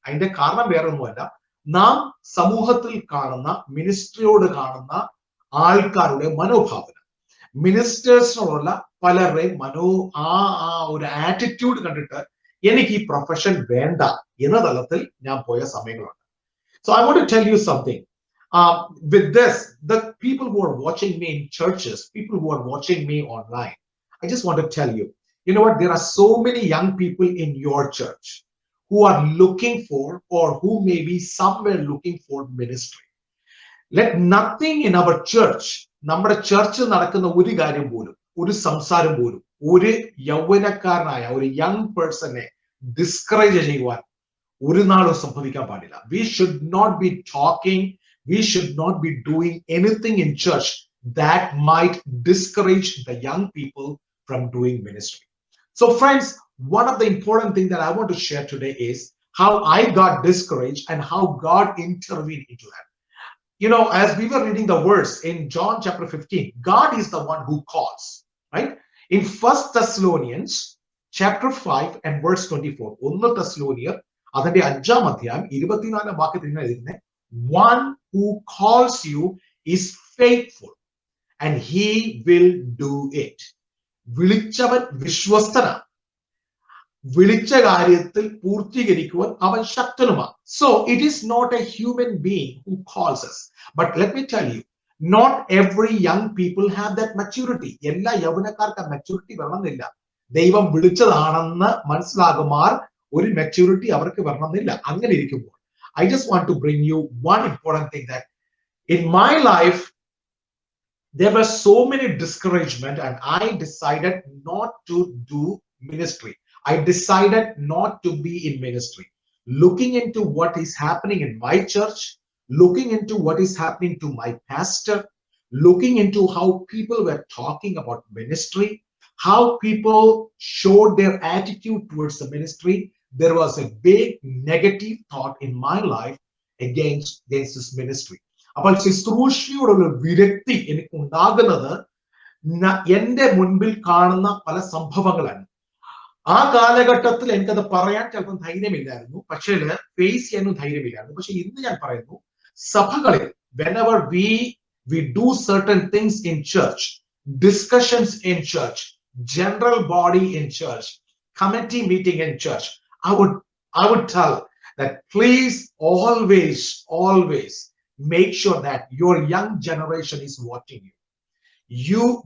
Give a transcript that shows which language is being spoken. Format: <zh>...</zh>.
<ml>അതിന്റെ കാരണം വേറെ ഒന്നുമല്ല, നാം സമൂഹത്തിൽ കാണുന്ന, മിനിസ്ട്രിയോട് കാണുന്ന ആൾക്കാരുടെ മനോഭാവന, മിനിസ്റ്റേഴ്സിനോടുള്ള പലരുടെയും ഒരു ആറ്റിറ്റ്യൂഡ് കണ്ടിട്ട് എനിക്ക് ഈ പ്രൊഫഷൻ വേണ്ട എന്ന തലത്തിൽ ഞാൻ പോയ സമയങ്ങളുണ്ട്.</ml> <en>So I want to tell you something. With this, the people who are watching me in churches, people who are watching me online, I just want to tell you, you know what, there are so many young people in your church who are looking for, or who may be somewhere looking for ministry. Let nothing in our church,</en> <ml>നമ്മുടെ church നടക്കുന്ന ഒരു കാര്യം പോലും, ഒരു സംസാരം പോലും, ഒരു യൗവനക്കാരനായ ഒരു യങ് പേഴ്സണെ ഡിസ്കറേജ് ചെയ്യുവാൻ ഒരു നാളും സംഭവിക്കാൻ പാടില്ല.</ml> <en>We should not be talking, we should not be doing anything in church that might discourage the young people from doing ministry. So friends, one of the important things that I want to share today is how I got discouraged and how God intervened into that. You know, as we were reading the verse in John chapter 15, God is the one who calls, right? In 1 Thessalonians chapter 5 and verse 24, 1 Thessalonians</en> <ml>അതിന്റെ 5ാം അധ്യായം 24ാം വാക്യത്തിൽ ഇങ്ങനെ എഴുതുന്നത്,</ml> <en>one who calls you is faithful and he will do it.</en> <ml>വിളിച്ചവൻ വിശ്വസ്തനാണ്, വിളിച്ച കാര്യത്തിൽ പൂർത്തീകരിക്കുവാൻ അവൻ ശക്തനുമാണ്.</ml> <en>So it is not a human being who calls us. But let me tell you, not every young people have that maturity.</en> <ml>എല്ലാ യൗവനക്കാർക്ക് maturity വരണമെന്നില്ല. ദൈവം വിളിച്ചതാണെന്ന് മനസ്സിലാകുമാർ ഒരു maturity അവർക്ക് വരണമെന്നില്ല. അങ്ങനെ ഇരിക്കുമ്പോൾ</ml> <en>I just want to bring you one important thing, that in my life there were so many discouragement and I decided not to do ministry. I decided not to be in ministry. Looking into what is happening in my church, looking into what is happening to my pastor, looking into how people were talking about ministry, how people showed their attitude towards the ministry, there was a big negative thought in my life against this ministry.</en> <ml>അപ്പോൾ ശുശ്രൂഷയോടുള്ള വിരക്തി എനിക്ക് ഉണ്ടാകുന്നത് എന്റെ മുൻപിൽ കാണുന്ന പല സംഭവങ്ങളാണ്. ആ കാലഘട്ടത്തിൽ എനിക്കത് പറയാൻ ചിലപ്പോൾ ധൈര്യമില്ലായിരുന്നു, പക്ഷേ ഫേസ് ചെയ്യാനും ധൈര്യമില്ലായിരുന്നു. പക്ഷെ ഇന്ന് ഞാൻ പറയുന്നു, സഭകളിൽ</ml> <en>whenever we do certain things in church, discussions in church, general body in church, committee meeting in church, I would tell that please always make sure that your young generation is watching you.</en>